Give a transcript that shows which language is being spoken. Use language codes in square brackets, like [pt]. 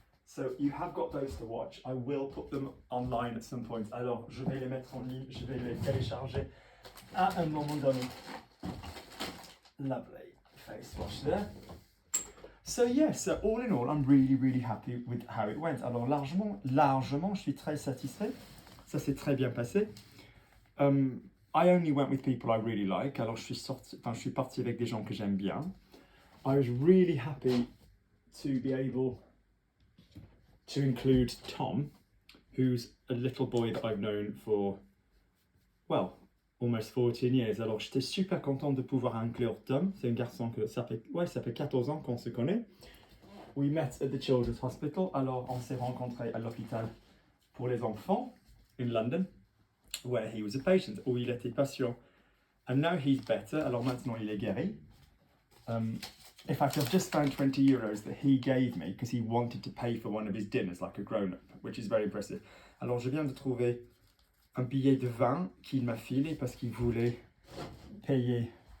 [en] So you have got those to watch. I will put them online at some point. [fr] Alors je vais les mettre en ligne, je vais les télécharger à un moment donné. [en] Lovely face wash there. So yeah, so all in all, I'm really happy with how it went. [fr] Alors largement, je suis très satisfait. Ça s'est très bien passé. [en] I only went with people I really like. [fr] Alors je suis parti avec des gens que j'aime bien. [en] I was really happy to be able to include Tom, who's a little boy that I've known for, well, almost 14 years. [fr] Alors j'étais super content de pouvoir inclure Tom. C'est un garçon que ça fait 14 ans qu'on se connaît. [en] We met at the Children's Hospital. [fr] Alors on s'est rencontrés à l'hôpital pour les enfants [en] in London, where he was a patient, [fr] où il était patient. [en] And now he's better. [fr] Alors maintenant il est guéri. [en] In fact, I've just found 20 euros that he gave me because he wanted to pay for one of his dinners like a grown-up, which is very impressive. [fr] Alors je viens de trouver un billet de 20 qu'il m'a filé parce qu'il voulait payer.